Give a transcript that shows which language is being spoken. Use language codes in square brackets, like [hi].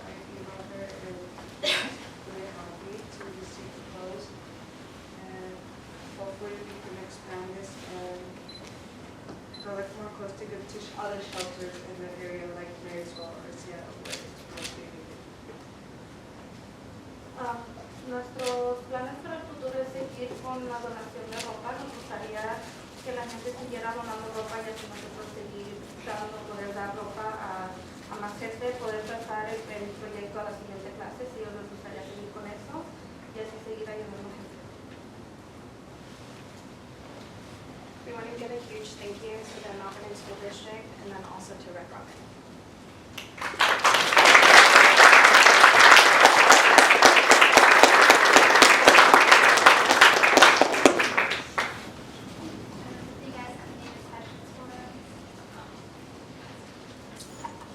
[en] I emailed her and really happy to receive the clothes, and hopefully we can expand this and collect more clothes to give to other shelters in the area like Marysville or Seattle where it's mostly needed. [es] Nuestros planes para el futuro es seguir con la donación de ropa. Nos gustaría que la gente siguiera donando ropa y así nosotros seguir poder dar ropa a más gente, poder pasar el proyecto a la siguiente clase, si ellos les gustaría seguir con eso y así seguir ayudando a gente. [en] We want to give a huge thank you to the Mount Vernon School District and then also to Red Robin. Do you guys have any questions for us?